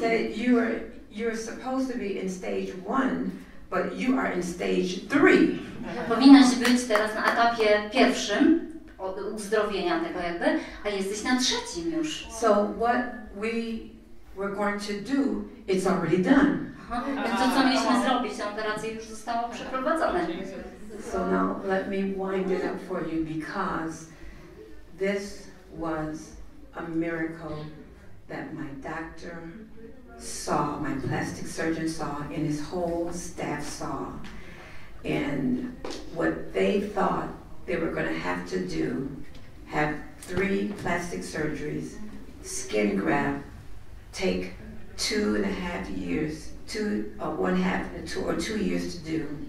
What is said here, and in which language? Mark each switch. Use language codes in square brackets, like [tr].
[en] Said you're supposed to be in stage 1, but you are in stage 3. [pl] Powinnaś być teraz na etapie pierwszym uzdrowienia tego jakby, a jesteś na 3. już. [en] So what we were going to do, it's already done. [pl] Więc to, co mieliśmy zrobić, ta operacja już została przeprowadzona. [en] So now let me wind it up for you, because this was a miracle that my doctor saw, my plastic surgeon saw, and his whole staff saw. And what they thought they were going to have to do, have 3 plastic surgeries, skin graft, take 2.5 years, 2 years to do.